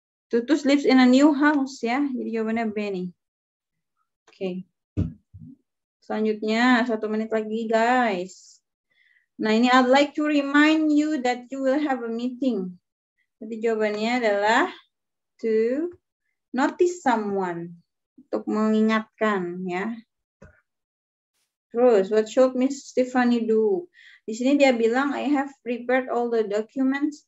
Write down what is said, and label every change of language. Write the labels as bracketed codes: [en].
[en] Tutus lives in a new house ya. [id] Jadi jawabannya B nih. Oke. Selanjutnya 1 menit lagi guys. Nah ini [en] I'd like to remind you that you will have a meeting. [id] Jadi jawabannya adalah [en] to notice someone. [id] Untuk mengingatkan ya. [en] Terus what should Miss Stephanie do? [id] Di sini dia bilang [en] I have prepared all the documents.